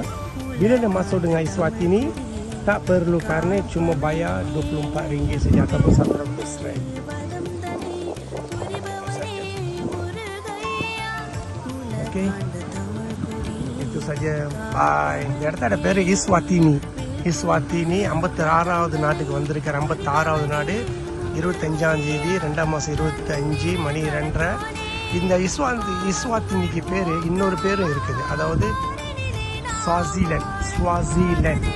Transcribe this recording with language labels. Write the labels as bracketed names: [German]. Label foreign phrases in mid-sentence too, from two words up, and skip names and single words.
[Malay] Bila dah masuk dengan Eswatini tak perlu karnet, cuma bayar RM24 saja ataupun 100 rand. Okey. Itu saja. Bye. [Tamil] இந்த இடத்தோட பேர் Eswatini. Eswatini 56வது நாட்டுக்கு வந்திருக்கார். 56வது நாடு. 25ஆம் தேதி 2ஆம் மாதம் 25 மணி 2:30. இந்த இஸ்வாத்தினிக்கு பேர் இன்னொரு பேரும் இருக்குது. அதாவது ஸ்வாசிலேண்ட்.